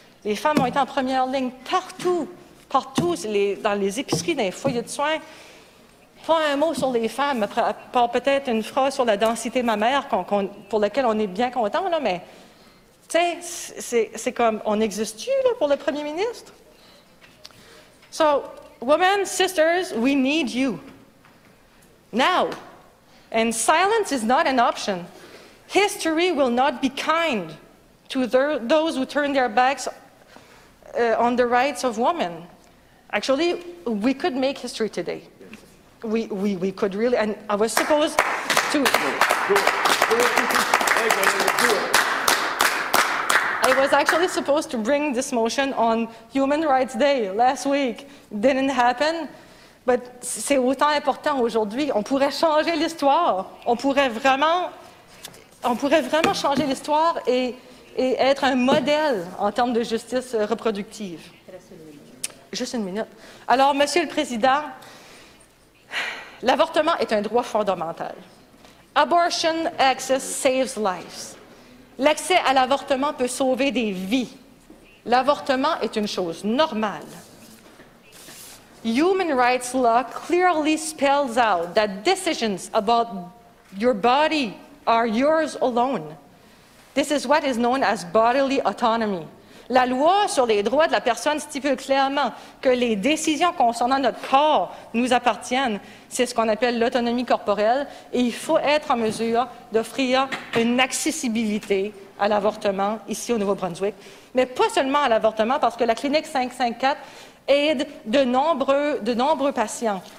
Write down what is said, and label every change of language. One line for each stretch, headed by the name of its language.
French: Les femmes ont été en première ligne partout, dans les épiceries, dans les foyers de soins. Pas un mot sur les femmes, à part peut-être une phrase sur la densité mammaire pour laquelle on est bien content, là, mais tu sais, c'est comme, on existe-tu là, pour le premier ministre?
English: So, women, sisters, we need you. Now. And silence is not an option. History will not be kind to those who turn their backs on the rights of women. Actually, we could make history today. We could really, and I was supposed to... I was actually supposed to bring this motion on Human Rights Day last week. Didn't happen. But
French: c'est autant important aujourd'hui. On pourrait changer l'histoire. On pourrait vraiment changer l'histoire et être un modèle en termes de justice reproductive. Juste une minute. Alors, Monsieur le Président, l'avortement est un droit fondamental.
English: Abortion access saves lives.
French: L'accès à l'avortement peut sauver des vies. L'avortement est une chose normale.
English: Human rights law clearly spells out that decisions about your body are yours alone. This is what is known as bodily autonomy.
French: La loi sur les droits de la personne stipule clairement que les décisions concernant notre corps nous appartiennent. C'est ce qu'on appelle l'autonomie corporelle et il faut être en mesure d'offrir une accessibilité à l'avortement ici au Nouveau-Brunswick. Mais pas seulement à l'avortement, parce que la clinique 554 aide de nombreux patients.